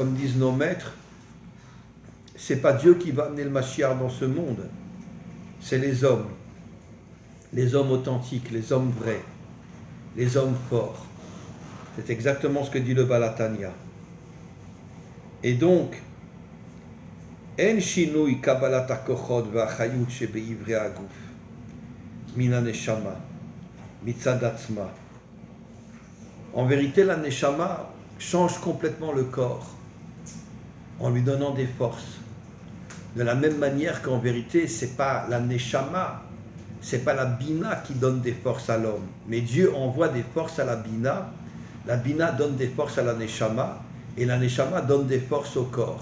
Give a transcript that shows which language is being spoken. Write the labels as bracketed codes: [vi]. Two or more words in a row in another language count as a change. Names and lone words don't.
[fr] Comme disent nos maîtres, c'est pas Dieu qui va amener le Mashiach dans ce monde, c'est les hommes authentiques, les hommes vrais, les hommes forts. C'est exactement ce que dit le Baal HaTanya. Et donc, [he] אין שינוי קבלת הכוחות והחיות שבאברי הגוף מן הנשמה מצד עצמה. [fr] En vérité, la neshama change complètement le corps en lui donnant des forces. De la même manière qu'en vérité, c'est pas la neshama, c'est pas la bina qui donne des forces à l'homme, mais Dieu envoie des forces à la bina donne des forces à la neshama, et la neshama donne des forces au corps.